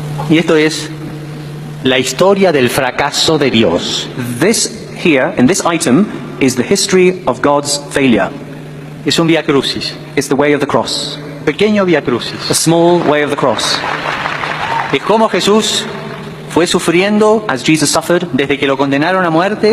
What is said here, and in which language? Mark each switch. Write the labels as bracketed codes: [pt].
[es] Y esto es la historia del fracaso de Dios. [en] This here, in this item, is the history of God's failure. [es] es un vía crucis, [en] It's the way of the cross, [es] pequeño vía crucis. [en] the small way of the cross. [es] Es como Jesús fue sufriendo [en] As Jesus suffered, [es] desde que lo condenaron a muerte